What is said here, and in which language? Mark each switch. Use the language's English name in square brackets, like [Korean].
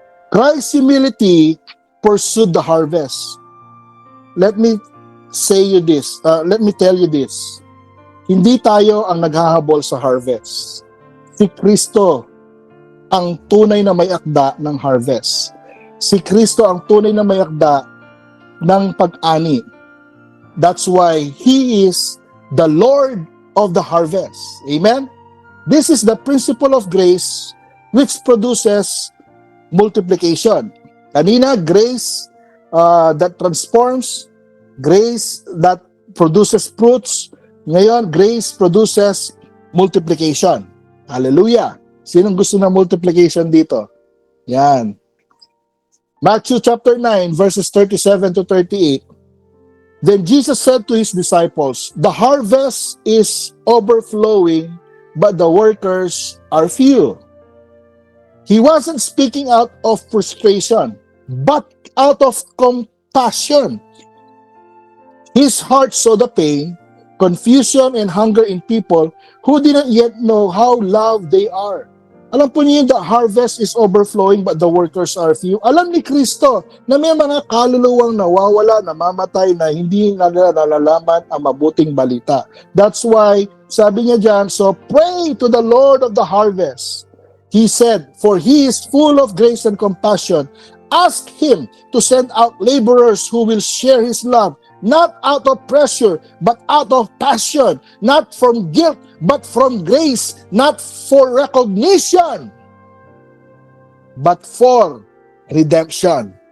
[English] Christ's humility pursued the harvest. Let me tell you this. [Filipino] Hindi tayo ang naghahabol sa harvest. Si Kristo ang tunay na may akda ng harvest. Si Kristo ang tunay na may akda ng pag-ani. [English] That's why He is the Lord of the harvest. Amen? This is the principle of grace which produces multiplication. [Filipino] Kanina, [English] grace that transforms, grace that produces fruits. [Filipino] Ngayon, [English] grace produces multiplication. Hallelujah! [Filipino] Sinong gusto ng multiplication dito? [English] Yan. Matthew chapter 9, verses 37 to 38. Then Jesus said to his disciples, "The harvest is overflowing, but the workers are few." He wasn't speaking out of frustration, but out of compassion. His heart saw the pain, confusion, and hunger in people who didn't yet know how loved they are. [Filipino] Alam po niyo, [English] the harvest is overflowing but the workers are few. [Filipino] Alam ni Kristo na may mga kaluluwang nawawala, namamatay, na hindi nalalaman ang mabuting balita. [English] That's why, [Filipino] sabi niya dyan, [English] so pray to the Lord of the harvest. He said, for He is full of grace and compassion. Ask Him to send out laborers who will share His love, not out of pressure, but out of passion, not from guilt, but from grace, not for recognition, but for redemption.